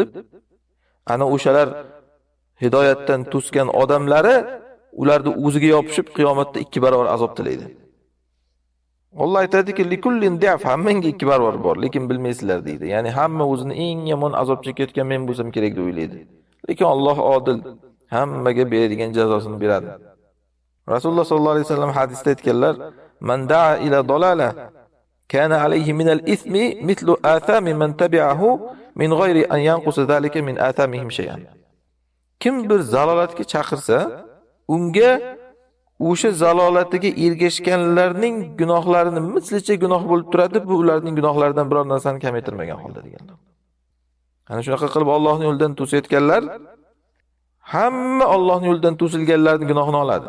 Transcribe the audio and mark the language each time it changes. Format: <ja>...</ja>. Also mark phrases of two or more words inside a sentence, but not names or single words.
<uz>Ana o'shalar hidoyatdan to'sgan odamlari ularni o'ziga yopishib qiyomatda 2 barobar azob tilaydi. Alloh aytadiki,</uz> <ar>لِكُلٍّ ضِعْفٌ,</ar> <uz>hammaga 2 barobar bor, lekin bilmaysizlar deydi. Ya'ni hamma o'zini eng yomon azob chekayotgan men bo'lsam kerak deb o'ylaydi. Lekin Alloh odil, hammaga beradigan jazosini beradi. Rasululloh</uz> <ar>صَلَّى اللَّهُ عَلَيْهِ وَسَلَّمَ</ar> <uz>hadisda aytganlar,</uz> <ar>"مَنْ دَعَا إِلَى ضَلَالَةٍ كَانَ عَلَيْهِ مِنَ الْإِثْمِ مِثْلُ آثَامِ مَنْ تَبِعَهُ مِنْ غَيْرِ أَنْ يَنْقُصَ ذَلِكَ مِنْ آثَامِهِمْ شَيْئًا."</ar> <uz>Kim bir zalolatga chaqirsa, unga o'sha zalolatiga ergashganlarning gunohlarini mislicha gunoh bo'lib turadi, bu ularning gunohlaridan biror narsani kamaytirmagan holda deganlar. Ana shunaqa qilib Allohning yo'lidan to'sayotganlar hamma Allohning yo'lidan to'silganlarning gunohini oladi.</uz>